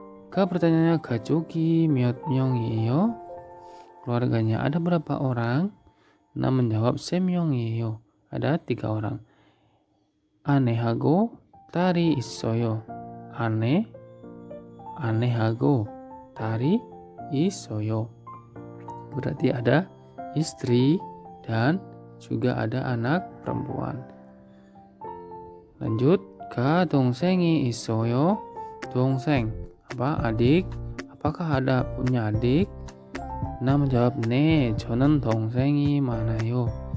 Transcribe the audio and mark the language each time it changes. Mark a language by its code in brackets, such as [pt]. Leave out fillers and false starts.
[id] Pertanyaannya [ko] 가족이 몇 명이에요? [id] Keluarganya ada berapa orang? Nah, menjawab [ko] 3명이에요, [id] ada 3 orang. [ko] 아내하고 딸이 있어요. 아내하고 딸이 있어요. [id] Berarti ada istri dan juga ada anak perempuan. Lanjut, ka [ko] 동생이 있어요? [id] 동생, adik? Apakah ada punya adik? Na menjawab, [ko] 네, 저는 동생이 많아요.